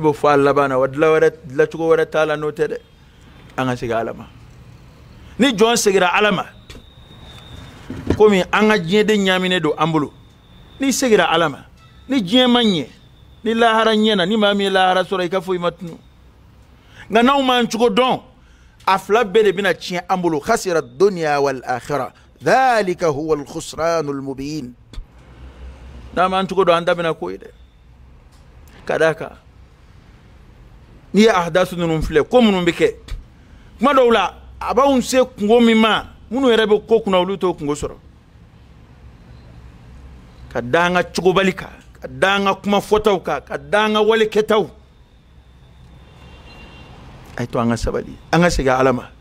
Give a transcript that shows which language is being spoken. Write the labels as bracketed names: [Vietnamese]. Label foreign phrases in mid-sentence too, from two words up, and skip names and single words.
[Bambara] bɛ fɔ a laban na wa dilancogo wɛrɛ t'a la n'o tɛ dɛ an ka segin Ala ma ni jɔn segira Ala ma komi an ka diɲɛden ɲaaminen don an bolo ni segira Ala ma ni diɲɛ ma ɲɛ ni lahara ɲɛna ni maa min ye lahara sɔrɔ i ka foyi ma tunu nka n'anw m'an cogo dɔn a fila bɛɛ de bɛna tiɲɛ an bolo [Arabic] خسر الدنيا والآخرة ذلك هو الخسران المبين [Bambara] n'a m'an cogo dɔn an da bɛna ko ye dɛ ka d'a kan n'i ye ahdasu ninnu filɛ ko minnu bɛ kɛ kuma dɔw la a b'anw se kungo min ma minnu yɛrɛ bɛ ko kunna olu t'o kungo sɔrɔ ka da an ka cogobali kan ka da an ka kuma fɔtaw kan ka da an ka wale kɛtaw a ye to an ka sabali an ka segin Ala ma